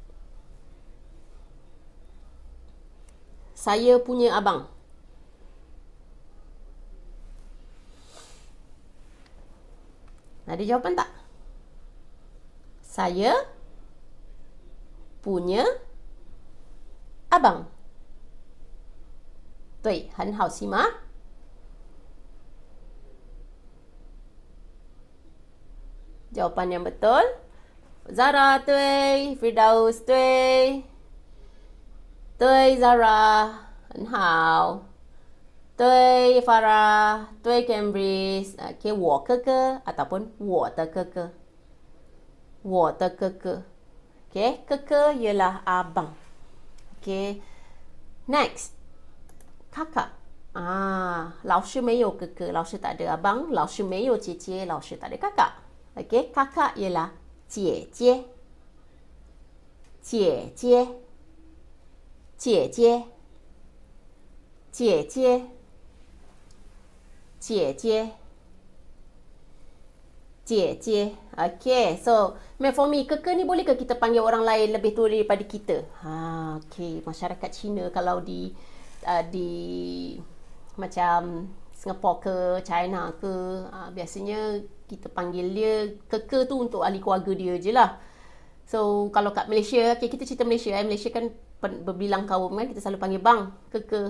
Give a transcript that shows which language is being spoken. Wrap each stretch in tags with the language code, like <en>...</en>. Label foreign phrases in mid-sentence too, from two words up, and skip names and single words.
<ms>Saya punya abang. Ada jawapan tak? Saya punya abang.</ms> <zh>对，很好，西马。</zh> <ms>Jawapan yang betul.</ms> <zh>Zara, 对。Firdaus, 对。对 Zara， 很好。对 Farah， 对 Cambridge， okay, 我哥哥 ataupun 我的哥哥。我的哥哥。Okay, 哥哥</zh> <ms>ialah abang.</ms> <en>Okay, next.</en> <ms>Kakak.</ms> <zh>老师没有哥哥，老师</zh> <ms>tak ada abang，</ms> <zh>老师没有姐姐，老师</zh> <ms>tak ada kakak. Okay, kakak ialah</ms> <zh>姐姐。姐姐。姐姐。姐姐。姐姐。姐姐.</zh> <ms>Okay,</ms> <en>so for me,</en> <ms>keke ni boleh ke kita panggil orang lain lebih tua daripada kita? Okay, masyarakat Cina kalau di macam Singapore ke China ke, biasanya kita panggil dia keke tu untuk ahli keluarga dia je lah. So kalau kat Malaysia, okay, kita cerita Malaysia, Malaysia kan berbilang kaum kan, kita selalu panggil bang, keke.</ms>